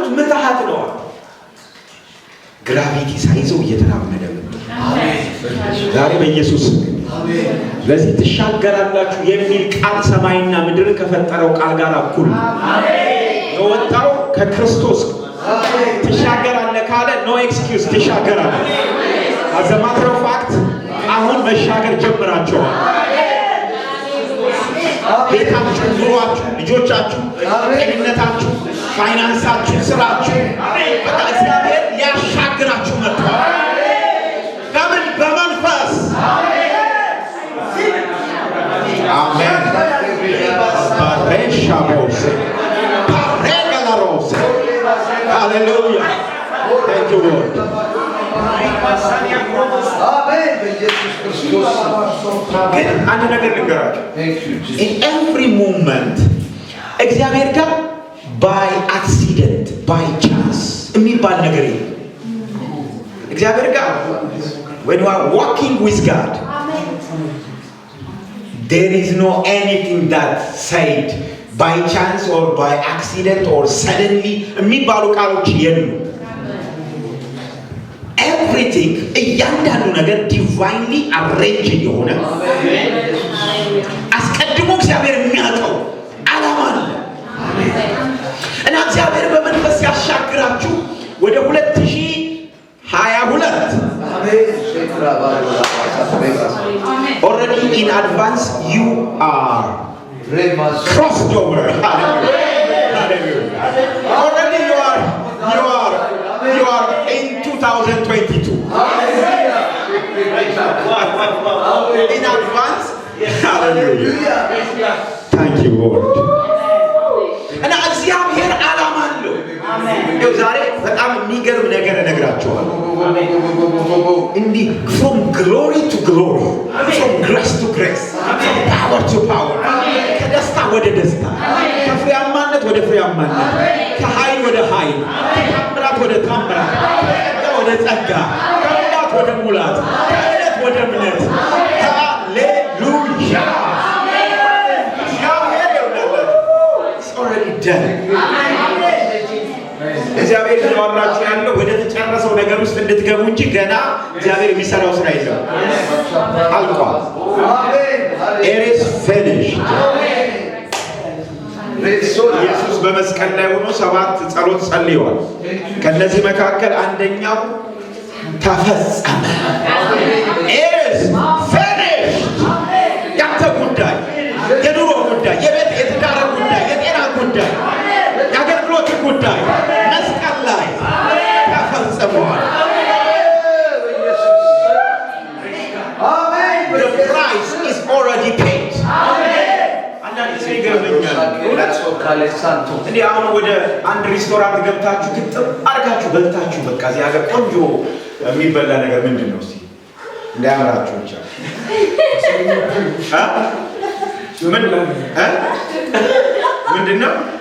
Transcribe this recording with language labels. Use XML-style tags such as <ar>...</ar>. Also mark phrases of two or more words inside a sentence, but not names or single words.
<am>ምትሃት ነው። ግራቪቲ ሳይዘው እየተራመደ ነው። ዛሬ በኢየሱስ ለዚህ ትሻገራላችሁ የሚል ቃል ሰማይና ምድር ከፈጠረው ቃል ጋር እኩል የወጣው ከክርስቶስ ትሻገራለህ ካለ</am> <en>no excuse</en> <am>ትሻገራለህ።</am> <en>as a matter of fact</en> <am>አሁን መሻገር ጀምራችኋል። ቤታችሁ፣ ኑሯችሁ፣ ልጆቻችሁ፣ ጤንነታችሁ፣ ፋይናንሳችሁ፣ ስራችሁ በቃ እግዚአብሔር ያሻግራችሁ መጥቷል። ከምን በመንፈስ አሜን። ባሬሻቦስ ባሬጋላሮስ ሃሌሉያ</am> <en>thank you Lord</en> <am>አሜን። በኢየሱስ ክርስቶስ ግን አንድ ነገር ልንገራችሁ።</am> <en>in every moment</en> <am>እግዚአብሔር ጋር</am> <en>by accident by chance</en> <am>የሚባል ነገር የለም። እግዚአብሔር ጋር</am> <en>when you are walking with God there is no anything that said by chance or by accident or suddenly</en> <am>የሚባሉ ቃሎች የሉም። everything እያንዳንዱ ነገር</am> <en>divinely arranged</en> <am>የሆነ አስቀድሞ እግዚአብሔር የሚያውቀው ዓላማ አለ እና እግዚአብሔር በመንፈስ ያሻግራችሁ ወደ 2022</am> <en>already in advance you are crossed over. Hallelujah. Already you are in 2022. In advance. Hallelujah. Thank you Lord.</en> <am>እና እግዚአብሔር ዓላማ አለው። ይኸው ዛሬ በጣም የሚገርም ነገር እነግራችኋለሁ። እንዲህ</am> <en>from glory to glory, from grace to grace, from power to power,</en> <am>ከደስታ ወደ ደስታ፣ ከፍሬያማነት ወደ ፍሬያማነት፣ ከኃይል ወደ ኃይል፣ ከታምራት ወደ ታምራት፣ ከጸጋ ወደ ጸጋ፣ ከሙላት ወደ ሙላት፣ ከእምነት ወደ እምነት። ሃሌሉያ! እግዚአብሔር ያወራችሁ ያለው ወደ ተጨረሰው ነገር ውስጥ እንድትገቡ እንጂ ገና እግዚአብሔር የሚሰራው ስራ የለም። አልቋል።</am> <en>it is finished።</en> <am>ኢየሱስ በመስቀል ላይ ሆኖ 7 ጸሎት ጸልየዋል። ከነዚህ መካከል አንደኛው ተፈጸመ።</am> <en>it is finished።</en> <am>ያንተ ጉዳይ፣ የኑሮ ጉዳይ፣ የቤት የትዳር ጉዳይ፣ የጤና ጉዳይ፣ የአገልግሎት ጉዳይ መስቀል ላይ ተፈጽሟል።</am> <en>The price is already paid.</en> <am>አንዳንድ ጊዜ ይገርመኛል። እንዲህ አሁን ወደ አንድ ሬስቶራንት ገብታችሁ ግጥም አድርጋችሁ በልታችሁ በቃ እዚህ ሀገር ቆንጆ የሚበላ ነገር ምንድን ነው? እስኪ እንዳያምራችሁ ብቻ ምንድን ነው?</am>